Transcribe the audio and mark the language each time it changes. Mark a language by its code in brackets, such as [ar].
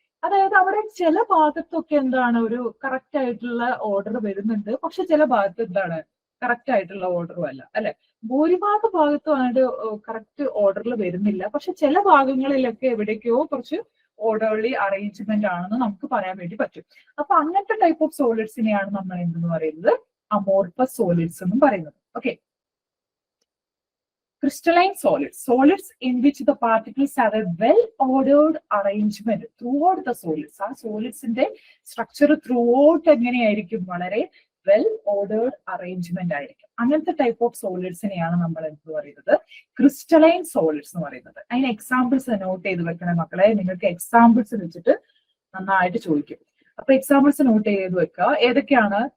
[ml] അതായത് അവിടെ ചില ഭാഗത്തൊക്കെ എന്താണ് ഒരു കറക്റ്റ് ആയിട്ടുള്ള ഓർഡർ വരുന്നുണ്ട്, പക്ഷെ ചില ഭാഗത്ത് എന്താണ് കറക്റ്റ് ആയിട്ടുള്ള ഓർഡറും അല്ല അല്ലെ. ഭൂരിഭാഗ ഭാഗത്തും അതിന്റെ കറക്റ്റ് ഓർഡറിൽ വരുന്നില്ല, പക്ഷെ ചില ഭാഗങ്ങളിലൊക്കെ എവിടേക്കോ കുറച്ച് ഓർഡർലി അറേഞ്ച്മെന്റ് ആണെന്ന് നമുക്ക് പറയാൻ വേണ്ടി പറ്റും. അപ്പൊ അങ്ങനത്തെ ടൈപ്പ് ഓഫ് സോളിഡ്സിനെയാണ് നമ്മൾ എന്തെന്ന് പറയുന്നത്? അമോർഫസ് സോളിഡ്സ് എന്നും പറയുന്നത്. Okay. [en] Crystalline solids, solids in which the particles have a well-ordered arrangement throughout the solids. [ml] ആ സോളിഡ്സിന്റെ സ്ട്രക്ചർ ത്രൂഔട്ട് എങ്ങനെയായിരിക്കും? വളരെ വെൽ ഓർഡേർഡ് അറേഞ്ച്മെന്റ് ആയിരിക്കും. അങ്ങനത്തെ ടൈപ്പ് ഓഫ് സോളിഡ്സിനെയാണ് നമ്മൾ എന്ത് പറയുന്നത്? ക്രിസ്റ്റലൈൻ സോളിഡ്സ് എന്ന് പറയുന്നത്. അതിന് എക്സാമ്പിൾസ് നോട്ട് ചെയ്ത് വെക്കണേ മക്കളെ. നിങ്ങൾക്ക് എക്സാമ്പിൾസ് വെച്ചിട്ട് നന്നായിട്ട് ചോദിക്കും. അപ്പൊ എക്സാമ്പിൾസ് നോട്ട് ചെയ്ത് വെക്കുക. ഏതൊക്കെയാണ്?